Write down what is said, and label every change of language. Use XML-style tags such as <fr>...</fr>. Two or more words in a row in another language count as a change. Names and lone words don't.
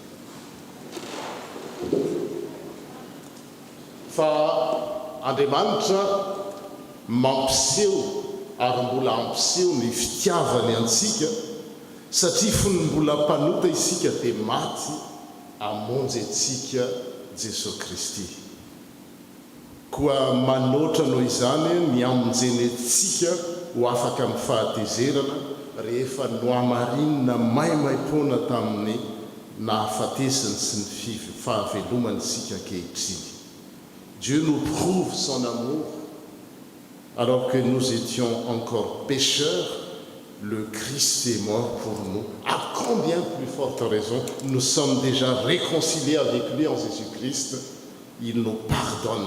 <mg>Fa Andriamanitra mampiseho ary mbola ampiseho ny fitiavany antsika satria fony mbola mpanota isika dia maty hamonjy antsika Jesosy Kristy. Koa manoatra noho izany miamonjeny antsika ho afaka amin'ny fahatezerana rehefa noamarinina maimaimpoana tamin'ny nahafatesany sy ny fahavelomany isika ankehitriny.</mg> <fr>Dieu nous prouve son amour alors que nous étions encore pécheurs, le Christ est mort pour nous. À combien plus forte raison nous sommes déjà réconciliés avec lui en Jésus-Christ. Il nous pardonne.</fr>